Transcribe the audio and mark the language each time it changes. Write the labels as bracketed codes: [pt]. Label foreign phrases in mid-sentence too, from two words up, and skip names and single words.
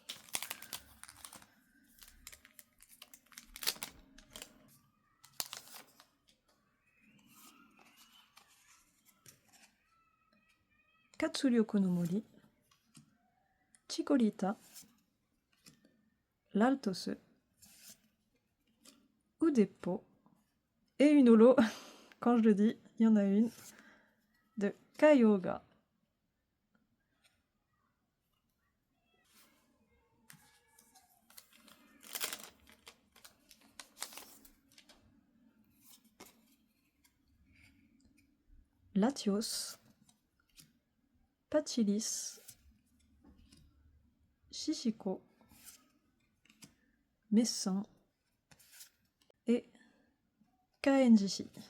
[fr] Katsuryo no Mori, Chikorita, l'Altose, Udepo, et une holo, quand je le dis, il y en a une, de Kyogre. Latios, Pachilis, Shishiko, Messan et Kaenjishi.